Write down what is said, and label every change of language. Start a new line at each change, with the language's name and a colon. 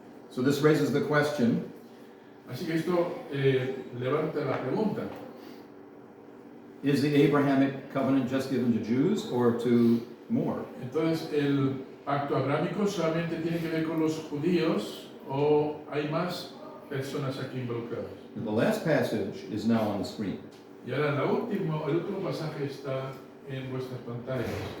English: So this raises the question,
Spanish: Así que esto levanta la pregunta.
English: is the Abrahamic Covenant just given to Jews or to more?
Spanish: Entonces, ¿el pacto abrámico solamente tiene que ver con los judíos o hay más personas aquí involucradas?
English: The last passage is now on the screen.
Spanish: Y ahora el último pasaje está en vuestras pantallas.